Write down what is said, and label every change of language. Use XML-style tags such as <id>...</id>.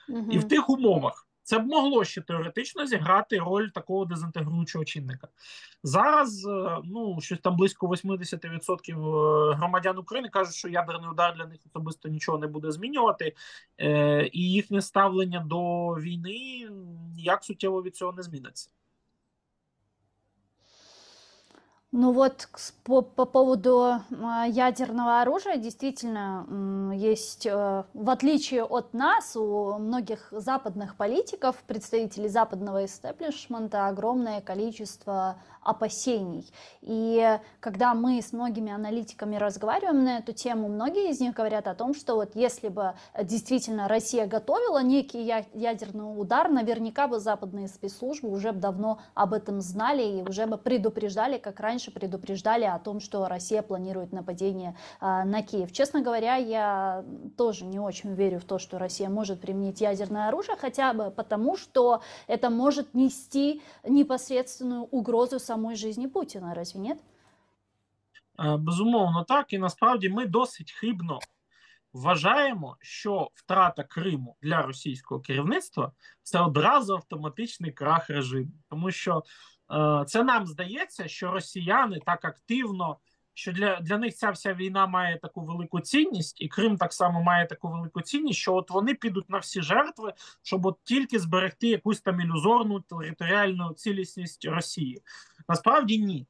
<uk>І в тих умовах це б могло ще теоретично зіграти роль такого дезінтегруючого чинника. Зараз, щось там близько 80% громадян України кажуть, що ядерний удар для них особисто нічого не буде змінювати, і їхнє ставлення до війни ніяк суттєво від цього не зміниться.</uk> <ru>Ну вот по поводу ядерного оружия, действительно, есть, в отличие от нас, у многих западных политиков, представителей западного истеблишмента, огромное количество опасений. И когда мы с многими аналитиками разговариваем на эту тему, многие из них говорят о том, что вот если бы действительно Россия готовила некий ядерный удар, наверняка бы западные спецслужбы уже давно об этом знали и уже бы предупреждали, как раньше предупреждали о том, что Россия планирует нападение на Киев. Честно говоря, я тоже не очень верю в то, что Россия может применить ядерное оружие, хотя бы потому, что это может нести непосредственную угрозу самой жизни Путіна, разве нет?</ru> <uk>Безумовно так, і насправді ми досить хибно вважаємо, що втрата Криму для російського керівництва – це одразу автоматичний крах режиму. Тому що це нам здається, що росіяни так активно, що для них ця вся війна має таку велику цінність, і Крим так само має таку велику цінність, що от вони підуть на всі жертви, щоб от тільки зберегти якусь там ілюзорну територіальну цілісність Росії. Насправді ні.</uk>